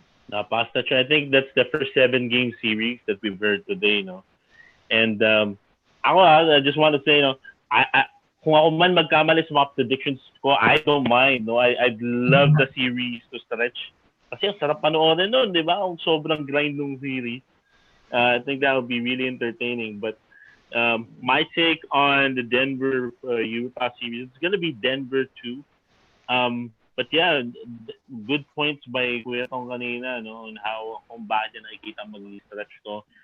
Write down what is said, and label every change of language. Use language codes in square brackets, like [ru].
[en] Pasta, I think that's the first 7-game series that we've heard today, no? And I just want to say, [tl] kung ako man magkamali sa mga predictions ko, [en] I don't mind, no? I'd love the series to stretch. [tl] Kasi ang sarap panoorin nun, di ba? Ang sobrang grind ng series. [en] I think that would be really entertaining. But my take on the Denver Utah series, it's gonna be Denver 2. But yeah, good points by [tl] Kuya Tong kanina, no, [en] on how [tl] kung bakit niya nakikita mag-stretch to.